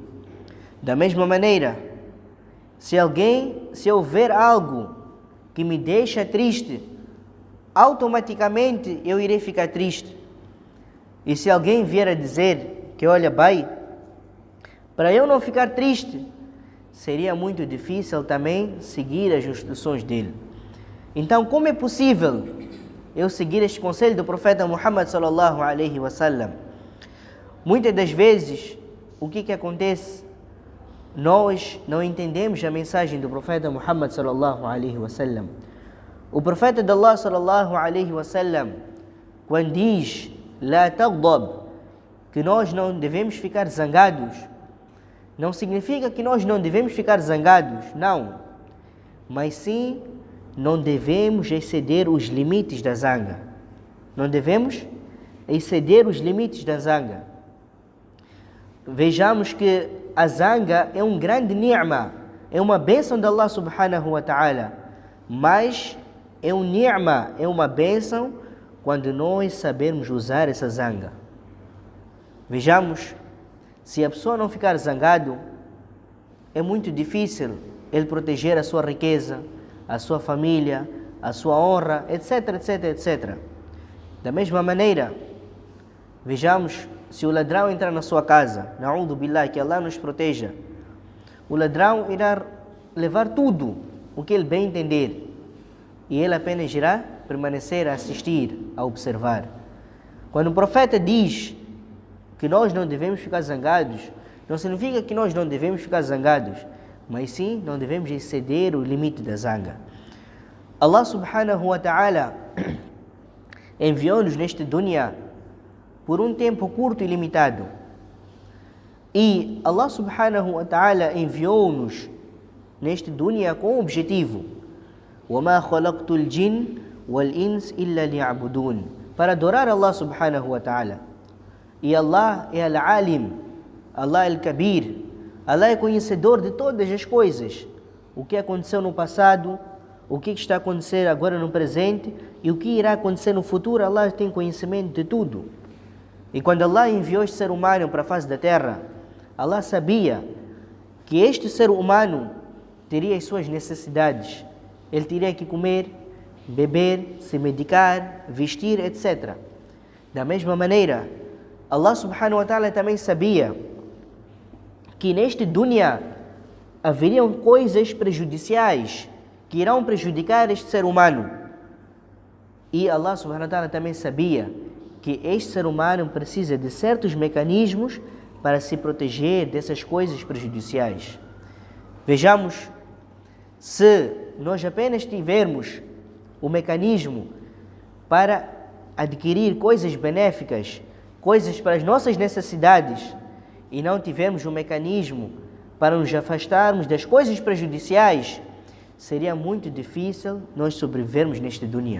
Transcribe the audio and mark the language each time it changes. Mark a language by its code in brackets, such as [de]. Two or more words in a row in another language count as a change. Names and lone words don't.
[pt] Da mesma maneira, se eu ver algo que me deixa triste, automaticamente eu irei ficar triste. E se alguém vier a dizer que, olha, bem, para eu não ficar triste, seria muito difícil também seguir as instruções dele. Então, como é possível eu seguir este conselho do profeta Muhammad [ar] صلى الله عليه وسلم? [pt] Muitas das vezes, o que acontece? Nós não entendemos a mensagem do profeta Muhammad [ar] صلى الله عليه وسلم. [pt] O profeta de Allah [ar] صلى الله عليه وسلم, [pt] quando diz [ar] لا تغضب, [pt] que nós não devemos ficar zangados, não significa que nós não devemos ficar zangados, não. Mas sim, não devemos exceder os limites da zanga. Não devemos exceder os limites da zanga. Vejamos que a zanga é um grande ni'ma, é uma bênção de Allah [ar] سبحانه وتعالى, [pt] mas é um ni'ma, é uma bênção quando nós sabermos usar essa zanga. Vejamos, se a pessoa não ficar zangado, é muito difícil ele proteger a sua riqueza, a sua família, a sua honra, etc, etc, etc. Da mesma maneira, vejamos, se o ladrão entrar na sua casa, [ar] نعوذ بالله, [pt] que Allah nos proteja, o ladrão irá levar tudo o que ele bem entender, e ele apenas irá permanecer a assistir, a observar. Quando o profeta diz que nós não devemos ficar zangados, não significa que nós não devemos ficar zangados, mas sim não devemos exceder o limite da zanga. Allah [ar] سبحانه وتعالى [pt] enviou-nos neste dunya por um tempo curto e limitado. E Allah [ar] سبحانه وتعالى [pt] enviou-nos neste dunya com um objetivo. [ar] وَمَا خَلَقْتُ الْجِنَّ وَالْإِنسَ إِلَّا لِيَعْبُدُونَ, [pt] para adorar Allah [ar] سبحانه وتعالى. [pt] E Allah é Al-Alim, Allah é Al-Kabir, Allah é conhecedor de todas as coisas. O que aconteceu no passado, o que está acontecendo agora no presente e o que irá acontecer no futuro, Allah tem conhecimento de tudo. E quando Allah enviou este ser humano para a face da terra, Allah sabia que este ser humano teria as suas necessidades. Ele teria que comer, beber, se medicar, vestir, etc. Da mesma maneira, Allah [ar] سبحانه وتعالى [pt] também sabia que neste dunya haveriam coisas prejudiciais que irão prejudicar este ser humano. E Allah [ar] سبحانه وتعالى [pt] também sabia que este ser humano precisa de certos mecanismos para se proteger dessas coisas prejudiciais. Vejamos, se nós apenas tivermos o mecanismo para adquirir coisas benéficas, coisas para as nossas necessidades, e não tivermos um mecanismo para nos afastarmos das coisas prejudiciais, seria muito difícil nós sobrevivermos neste dunya.